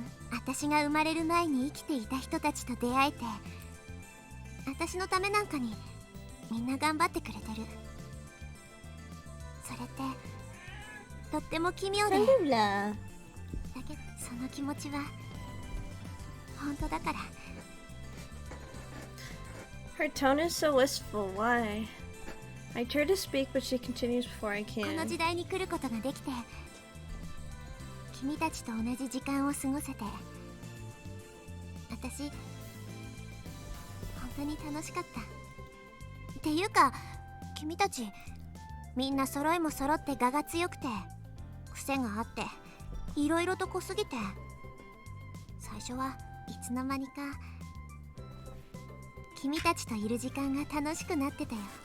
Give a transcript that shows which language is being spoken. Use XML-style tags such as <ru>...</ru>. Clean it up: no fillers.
<ja>私が生まれる前に生きていた人たちと出会えて、私のためなんかにみんな頑張ってくれてる。それってとっても奇妙で、だけどその気持ちは本当だから。</ja> <en>Her tone is so wistful. Why? I try to speak, but she continues before I</en> <ja>この</ja> <en>can.</en> <ja>時代に来ることができて、君たちと同じ時間を過ごせて、私本当に楽しかった。っていうか、君たちみんな揃いも揃って我が強くて、癖があっていろいろと濃すぎて、最初はいつの間にか君たちといる時間が楽しくなってたよ。</ja>